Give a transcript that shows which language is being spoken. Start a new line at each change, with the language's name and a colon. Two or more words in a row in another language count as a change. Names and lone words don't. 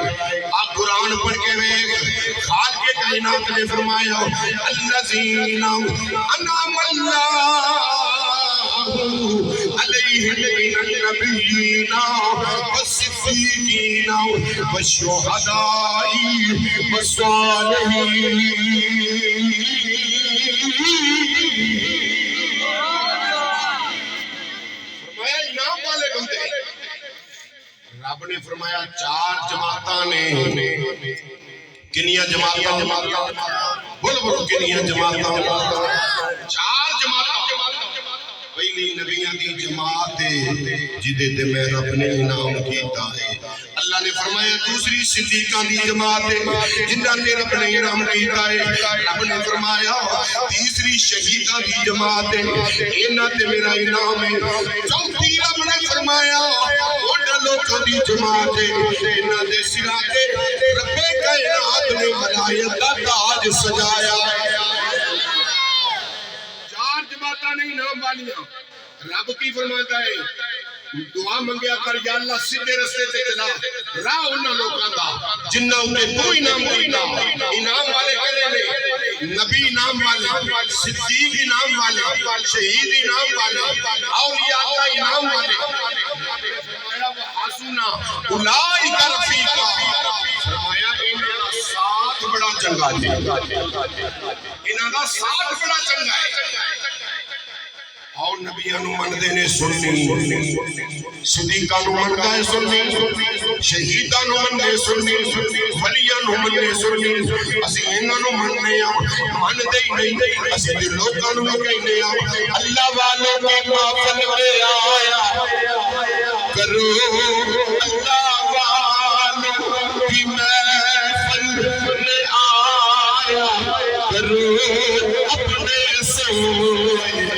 Punjabi: آپ قرآن پڑھ کے ویکھ، خالق کائنات نے فرمایا
Arabic: الذین انعم اللہ علیہم من النبیین والصدیقین والشہداء والصالحین۔
Punjabi: رب نے فرمایا چار جماعتاں نے، کنیاں جماعتاں؟ بولو بولو کنیاں جماعتاں؟ چار جماعتاں۔ پہلی نبیاں دی جماعت ہے جدے تے میں رب نے انعام کیتا ہے۔ اللہ نے فرمایا دوسری صدیقاں دی جماعت ہے جنہاں تے رب نے انعام کیتا ہے۔ رب نے فرمایا تیسری شہیداں دی جماعت ہے انہاں تے میرا انعام ہے۔ چوتھی رب نے فرمایا لوگوں دی جماعت ہے انہاں دے سراں تے رب کائنات نے ملائکہ دا تاج سجایا۔ چار جماعتاں نہیں انعام والیاں۔ رب کی فرماتا ہے دعا منگیا کر یا اللہ سیدھے رستے تے چلا، راہ انہاں لوکاں دا جنہاں نے تو انعام دیتا۔ انعام والے کہڑے نے؟ نبی انعام والے، صدیق انعام والے، شہید انعام والے، اولیاء اللہ انعام والے۔
Arabic: حسنا اولئک رفیقا،
Punjabi: فرمایا انہاں دا ساتھ بڑا چنگا ہے، انہاں دا ساتھ بڑا چنگا ہے۔ اور نبیاں نو مندے نے سننی، صدیقاں نو مندا ہے سننی، شہیداں نو مندے سننی، ولیاں نو مندے سننی۔ اسی انہاں نو مننے ہاں، مندے ہی نہیں اسی تے لوکاں نو کہنے ہاں
Urdu: اللہ والوں کی محفل میں آیا کرو، اللہ والوں کی محفل میں آیا کرو،
Punjabi: اپنے سوئے